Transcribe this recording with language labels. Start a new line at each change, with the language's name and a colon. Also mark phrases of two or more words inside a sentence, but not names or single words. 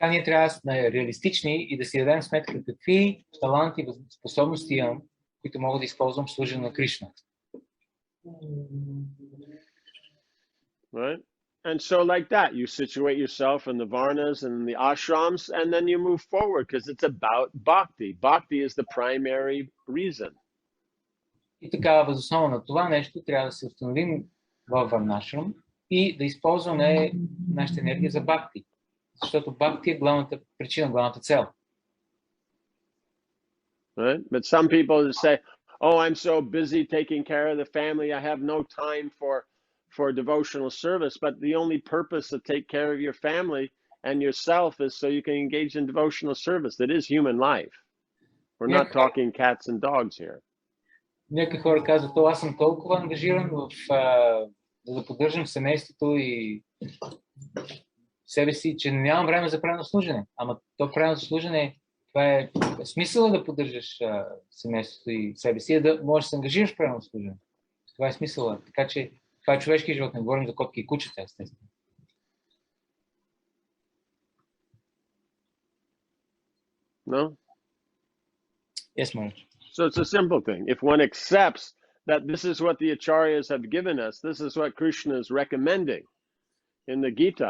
Bulgarian: Така ние трябва да сме реалистични и да си дадем сметка какви таланти и способности имам, които мога да използвам в служене на Кришна.
English: Right? And so like that, you situate yourself in the varnas and the ashrams, and then you move forward because it's about bhakti. Bhakti is the primary reason.
Bulgarian: И така, въз основа на това нещо, трябва да се установим във варна-ашрам и да използваме нашата енергия за бхакти. Защото бхакти е главната причина, главната цел.
English: Right? But some people say, oh, I'm so busy taking care of the family, I have no time for devotional service. But the only purpose to take care of your family and yourself is so you can engage in devotional service. That is human life. We're not talking cats and dogs here.
Bulgarian: Някои хора казват, аз съм толкова ангажиран да поддържам семейството и себе си, че нямам време за правилно служене. Ама то правилно служене, това е смисъла да поддържаш семейството и себе си, да можеш да се ангажираш в правилно служене. Това е смисъла. Така че това е човешки живот, не говорим за котки и кучета, естествено.
English: No? Yes, Maharaj. So it's a simple thing. If one accepts that this is what the acharyas have given us, this is what Krishna is recommending in the Gita.